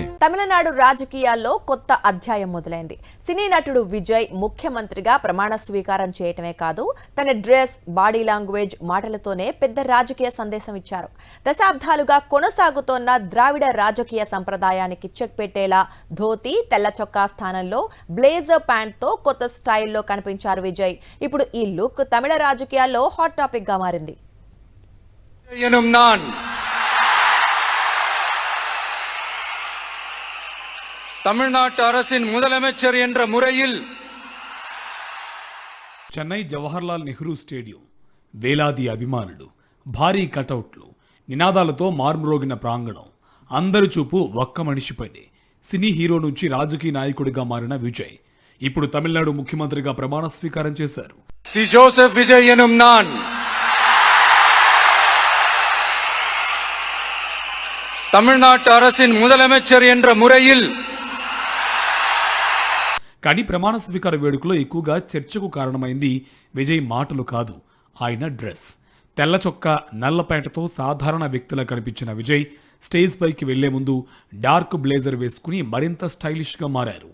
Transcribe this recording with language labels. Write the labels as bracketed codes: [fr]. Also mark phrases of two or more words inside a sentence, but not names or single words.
[te] తమిళనాడు రాజకీయాల్లో కొత్త అధ్యాయం మొదలైంది. సినీ నటుడు విజయ్ ముఖ్యమంత్రిగా ప్రమాణ స్వీకారం చేయటమే కాదు, తన డ్రెస్, [en] body language, [te] మాటలతోనే పెద్ద రాజకీయ సందేశం ఇచ్చారు. దశాబ్దాలుగా కొనసాగుతోన్న ద్రావిడ రాజకీయ సంప్రదాయానికి చెక్ పెట్టేలా ధోతి, తెల్ల చొక్కా స్థానంలో [en] blazer pant [te] తో కొత్త స్టైల్లో కనిపించారు విజయ్. ఇప్పుడు ఈ లుక్ తమిళ రాజకీయాల్లో [en] hot topic [te] గా మారింది. [ta] தமிழ்நாட்டு அரசின் முதலமைச்சர் என்ற முறையில் [te] చెన్నై జవహర్లాల్ నెహ్రూ స్టేడియం, వేలాది అభిమానులు, భారీ కటౌట్లు, నినాదాలతో మార్మురోగిన ప్రాంగణం, అందరి చూపు ఒక్క మనిషిపైనే. సినీ హీరో నుంచి రాజకీయ నాయకుడిగా మారిన విజయ్ ఇప్పుడు తమిళనాడు ముఖ్యమంత్రిగా ప్రమాణ స్వీకారం చేశారు. [ta] சி ஜோசப் விஜய் எனும் நான் தமிழ்நாட்டு அரசின் முதலமைச்சர் என்ற முறையில். [te] కానీ ప్రమాణ స్వీకార వేడుకలో ఎక్కువగా చర్చకు కారణమైంది విజయ్ మాటలు కాదు, ఆయన డ్రెస్. తెల్ల చొక్కా, నల్ల ప్యాంటుతో సాధారణ వ్యక్తిలా కనిపించిన విజయ్ స్టేజ్ పైకి వెళ్లే ముందు [en] dark blazer [te] వేసుకుని మరింత స్టైలిష్ గా మారారు.